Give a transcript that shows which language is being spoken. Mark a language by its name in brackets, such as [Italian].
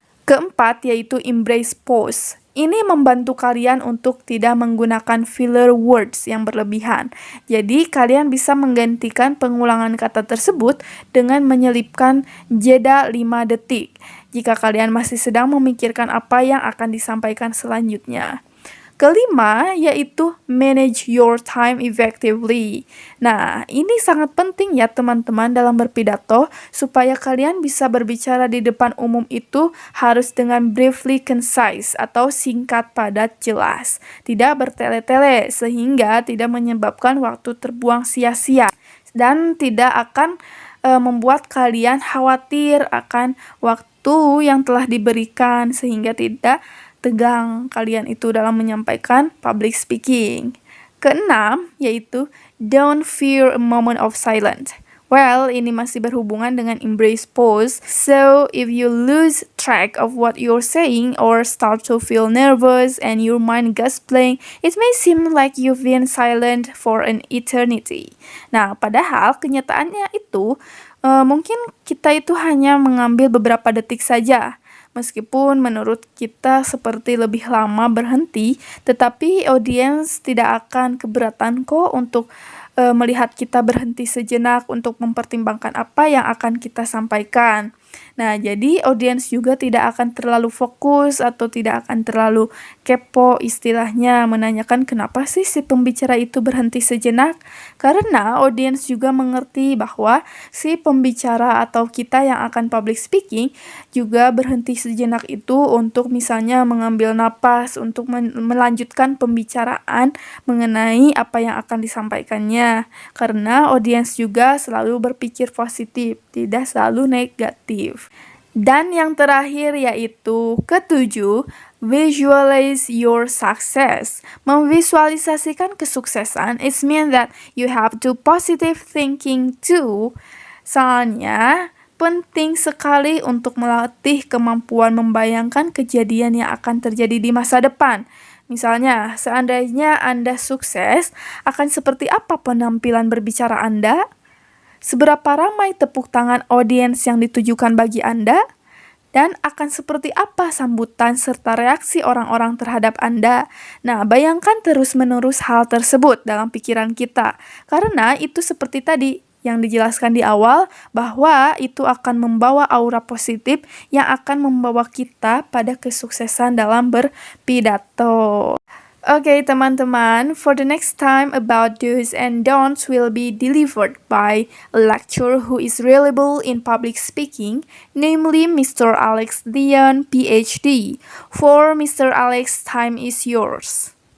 [Indonesian] Keempat, yaitu [English] embrace pause. [Indonesian] Ini membantu kalian untuk tidak menggunakan filler words yang berlebihan. Jadi, kalian bisa menggantikan pengulangan kata tersebut dengan menyelipkan jeda 5 detik jika kalian masih sedang memikirkan apa yang akan disampaikan selanjutnya. Kelima, yaitu [English] manage your time effectively. [Indonesian] Nah, ini sangat penting ya teman-teman dalam berpidato, supaya kalian bisa berbicara di depan umum itu harus dengan [English] briefly concise [Indonesian] atau singkat, padat, jelas. Tidak bertele-tele, sehingga tidak menyebabkan waktu terbuang sia-sia. Dan tidak akan membuat kalian khawatir akan waktu yang telah diberikan, sehingga tidak tegang kalian itu dalam menyampaikan public speaking. Keenam, yaitu [English] don't fear a moment of silence. Well, [Indonesian] ini masih berhubungan dengan [English] embrace pause. So, if you lose track of what you're saying or start to feel nervous and your mind goes blank, it may seem like you've been silent for an eternity. [Indonesian] Nah, padahal kenyataannya itu mungkin kita itu hanya mengambil beberapa detik saja. Meskipun menurut kita seperti lebih lama berhenti, tetapi audiens tidak akan keberatan kok untuk melihat kita berhenti sejenak untuk mempertimbangkan apa yang akan kita sampaikan. Nah, jadi audiens juga tidak akan terlalu fokus atau tidak akan terlalu kepo istilahnya menanyakan kenapa sih si pembicara itu berhenti sejenak. Karena audiens juga mengerti bahwa si pembicara atau kita yang akan public speaking juga berhenti sejenak itu untuk misalnya mengambil napas untuk melanjutkan pembicaraan mengenai apa yang akan disampaikannya. Karena audiens juga selalu berpikir positif, tidak selalu negatif. Dan yang terakhir yaitu ketujuh, [English] visualize your success. [Indonesian] Memvisualisasikan kesuksesan, [English] it means that you have to positive thinking too. [Indonesian] Soalnya, penting sekali untuk melatih kemampuan membayangkan kejadian yang akan terjadi di masa depan. Misalnya, seandainya Anda sukses, akan seperti apa penampilan berbicara Anda? Seberapa ramai tepuk tangan audiens yang ditujukan bagi Anda? Dan akan seperti apa sambutan serta reaksi orang-orang terhadap Anda? Nah, bayangkan terus-menerus hal tersebut dalam pikiran kita. Karena itu seperti tadi yang dijelaskan di awal, bahwa itu akan membawa aura positif yang akan membawa kita pada kesuksesan dalam berpidato. [English] Okay, teman-teman, for the next time about do's and don'ts will be delivered by a lecturer who is reliable in public speaking, namely Mr. Alex Dion, PhD. For Mr. Alex, time is yours.